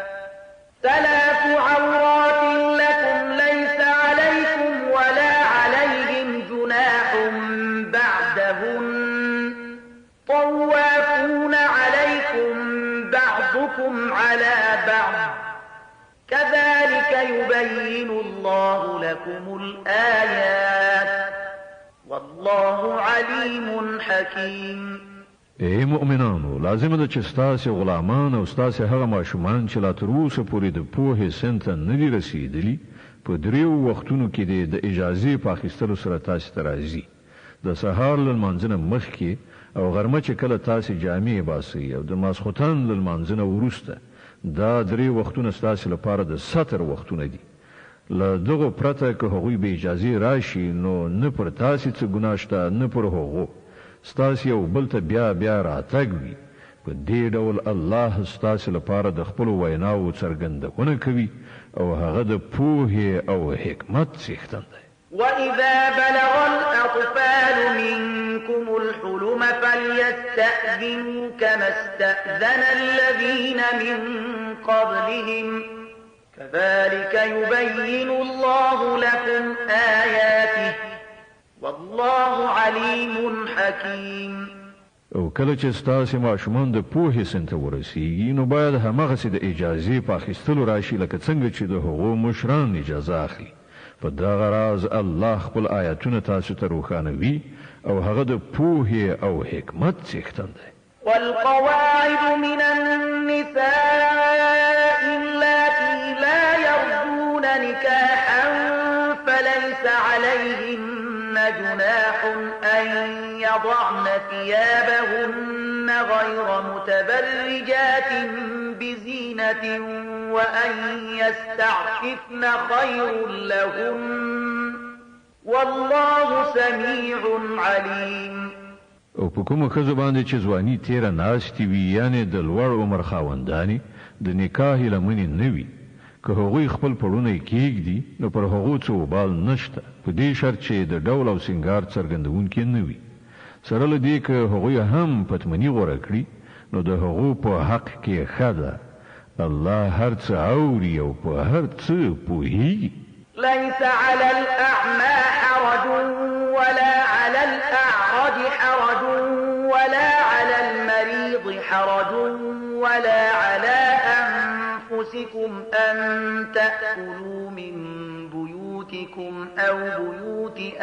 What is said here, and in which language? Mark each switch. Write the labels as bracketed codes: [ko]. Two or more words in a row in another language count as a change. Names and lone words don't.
[ar] 3 عورات لكم ليس عليكم ولا عليهم جناح بعدهن طوافون عليكم بعضكم على بعض كذلك يبين الله لكم الآيات والله عليم حكيم. [ps] ای مؤمنانو، لازم ده چې ستاسو غلامان او ستاسو هغه ماشومان چې لا تر اوسه پورې د پوهې سن ته نه دي رسېدلي په 3 وختونو کې د اجازې په اخیستلو سره تاسو ته راځي. د سهار له لمانځه نه مخکې او غرمه چې کله تاسو جامې باسئ او د ماسخوتن له لمانځه نه وروسته دا 3 وختونه ستاسو لپاره د سطر وختونه دي. له دغه پرته که هغوی به اجازه راشي نو نه پر تاسو څه ګناه شته نه پر هغو. ستاسو یو بل ته بیا راتګ وي. په دې ډول الله ستاسو لپاره د خپل ویناو څرګندونه کوي او هغه د پوهې او حکمت څښتن دی. [ar] وإذا بلغ الأطفال منكم الحلم فليستأذنوا كما استأذن الذين من قبلهم كذلك يبين الله لكم آياته والله عليم حكيم. [ps] او کله چې ستاسو ماشومان د پوهې سن ته ورسیږي نو باید هماغسې د اجازې په اخیستلو راشي لکه څنګه چې د هغو مشران اجازه اخلي. په دغه راز الله خپل آیاتونه تاسو ته روښانوي او هغه د پوهې او حکمت څښتن دی. [ar] والقواعد من النساء اللاتي لا يرجون نكاحا فليس عليهن جناح أن يضعن ثيابهن غير متبرجات بزينة وأن يستعففن خير لهن والله سميع عليم. [ps] او په کومه ښځه باندې چې ځواني تیره ناستې وي یعنې د لوړ عمر خاوندانې د نکاح لمنې نه وي که هغوی خپل پړونه کېږدي نو پر هغو څه وبال نشته په دې شرط چې د ډول او سینګار څرګندونکي نه وي. سره له دې که هغوی هم پتمني غوره کړي نو د هغو په حق کې ښه ده. الله هر څه اوري او په هر څه پوهیږي. [ar] ليس على الأعمى حرج ولا على الأعرج حرج ولا على المريض حرج ولا على أنفسكم أن تأكلوا من بيوتكم أو بيوت